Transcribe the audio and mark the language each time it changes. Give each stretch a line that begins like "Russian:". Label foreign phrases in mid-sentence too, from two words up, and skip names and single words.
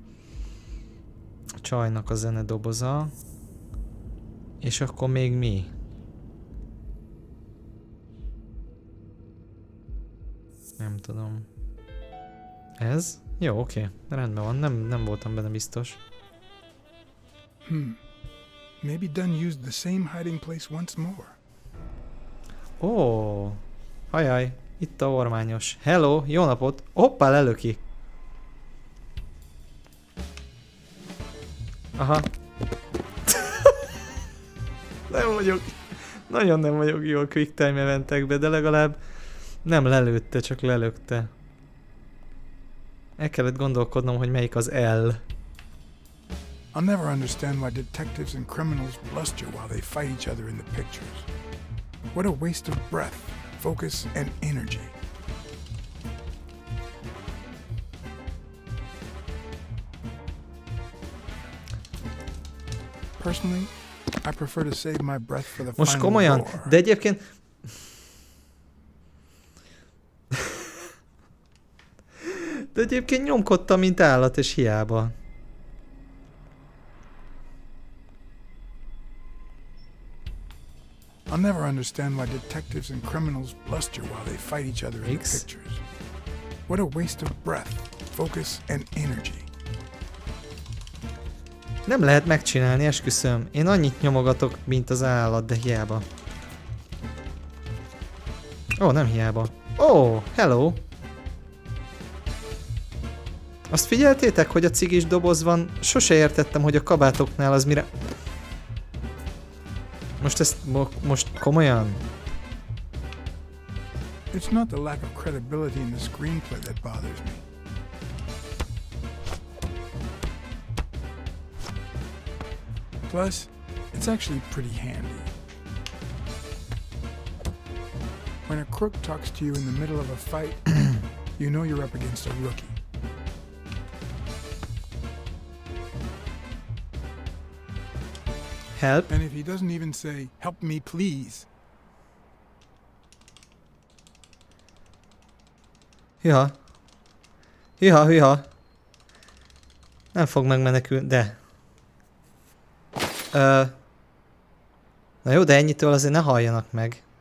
Hungarian: A csajnak a zenedoboza. És akkor még mi? Nem tudom. Ez? Jó, oké. Rendben van. Nem voltam benne biztos.
English: Maybe Dunn used the same hiding place once more.
Hungarian: Ó, hajaj, itt a ormányos. Hello, jó napot. Hoppá, lelöki. Aha. Nem vagyok. Nagyon nem vagyok jó a
English: quick time
Hungarian: eventekbe, de legalább nem lelőtte, csak lelökte. El kellett gondolkodnom, hogy melyik az L.
English: I'll never understand why detectives and criminals bluster while they fight each other in the pictures. What a waste of breath, focus, and energy. Personally, I prefer to save my breath for the
Hungarian: Most
English: final
Hungarian: komolyan,
English: roar.
Hungarian: de egyébként... De egyébként nyomkodtam, mint állat, és hiába.
English: I'll never understand why detectives and criminals bluster while they fight each other in the X. pictures. What a waste of breath, focus, and energy.
Hungarian: Nem lehet megcsinálni, esküszöm. Én annyit nyomogatok, mint az állat, de hiába. Ó, nem hiába. Ó, hello! Azt figyeltétek, hogy a cigis doboz van? Sose értettem, hogy a kabátoknál az mire... Most ezt... most komolyan?
English: It's not the lack of credibility in the screenplay that bothers me. Plus, it's actually pretty handy. When a crook talks to you in the middle of a fight, you know you're up against a rookie. Help? And if he doesn't even say, "Help me, please,"
Hungarian: Hűha. Hűha. Nem fog megmenekülni, de... Na jó, de ennyitől azért ne halljanak meg.